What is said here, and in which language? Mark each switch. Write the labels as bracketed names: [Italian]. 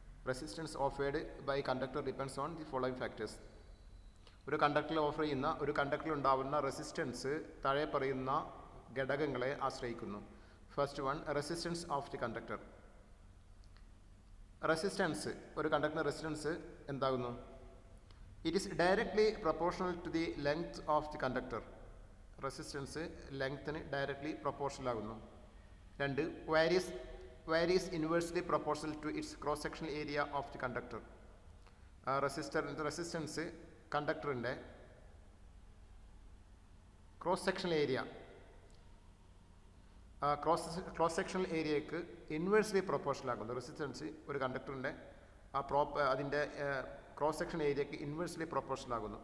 [English] Resistance offered by conductor depends on the following factors. [Malayalam] ഒരു കണ്ടക്ടറിൽ ഉണ്ടാവുന്ന resistance താഴെ പറയുന്ന ഘടകങ്ങളെ ആശ്രയിക്കുന്നു. [English] First one, resistance of the conductor. [Malayalam] Resistance, ഒരു കണ്ടക്ടറിൻ്റെ റെസിസ്റ്റൻസ് എന്താകുന്നു? [English] It is directly proportional to the length of the conductor. [Malayalam] Resistance ലെങ്ത്തിന് directly proportional ആകുന്നു. [English] 2, varies inversely proportional to its cross sectional area of the conductor. [Malayalam] Resistance കണ്ടക്ടറിൻ്റെ cross sectional area cross sectional ഏരിയയ്ക്ക് inversely proportional ആകുന്നു. Resistance ഒരു കണ്ടക്ടറിൻ്റെ അതിൻ്റെ cross section ഏരിയയ്ക്ക് inversely proportional ആകുന്നു.